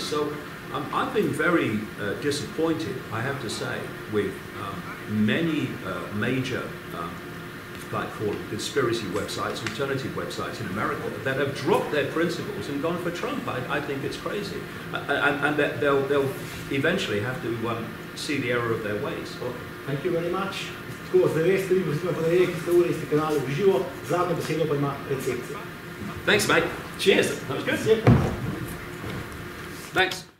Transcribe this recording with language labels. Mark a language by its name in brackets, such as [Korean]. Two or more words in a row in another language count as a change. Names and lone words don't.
[English] So I've been very disappointed, I have to say, with many major like called conspiracy websites, alternative websites in America that have dropped their principles and gone for Trump. I think it's crazy, and that they'll eventually have to see the error of their ways. Well, thank you very much. [Slovenian] Tako, zdaj veste, vi boste podarili, ki ste ure iz te kanale v živo, zadnjo besedo pa ima recepcija. [English] Thanks, mate. Cheers. That was good. Thanks. Thanks.